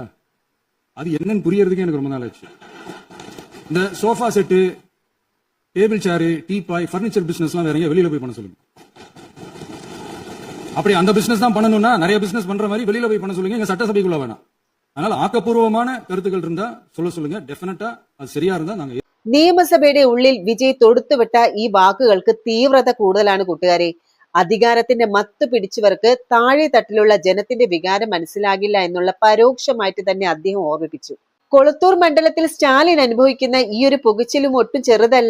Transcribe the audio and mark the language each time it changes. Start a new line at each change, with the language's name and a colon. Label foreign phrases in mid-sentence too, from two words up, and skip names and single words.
Tamil: அது என்னன்னு புரியறதுக்கு எனக்கு ரொம்ப நாள் ஆச்சு. இந்த
English: sofa set, table chair,
Tamil: டீபாய்,
English: furniture business
Tamil: எல்லாம் வேற எங்க வெளியில போய் பண்ண சொல்லுங்க. அப்படி அந்த பிசினஸ் தான் பண்ணணும்னா நிறைய பிசினஸ் பண்ற மாதிரி வெளியில போய் பண்ண சொல்லுங்க. எங்க சட்டசபைக்குள்ள வேணாம். அதனால ஆக்கப்பூர்வமான கருத்துக்கள் இருந்தா சொல்லுங்க. டெஃபினட்டா அது சரியா இருந்தா நாங்க.
Malayalam: നിയമസഭയുടെ ഉള്ളിൽ വിജയ് തൊടുത്തുവിട്ട ഈ വാക്കുകൾക്ക് തീവ്രത കൂടുതലാണ് കൂട്ടുകാരെ. അധികാരത്തിന്റെ മത്ത് പിടിച്ചവർക്ക് താഴെ തട്ടിലുള്ള ജനത്തിന്റെ വികാരം മനസ്സിലാകില്ല എന്നുള്ള പരോക്ഷമായിട്ട് തന്നെ അദ്ദേഹം ഓർമ്മിപ്പിച്ചു. കൊളത്തൂർ മണ്ഡലത്തിൽ സ്റ്റാലിൻ അനുഭവിക്കുന്ന ഈ ഒരു പുകച്ചിലും ഒട്ടും ചെറുതല്ല.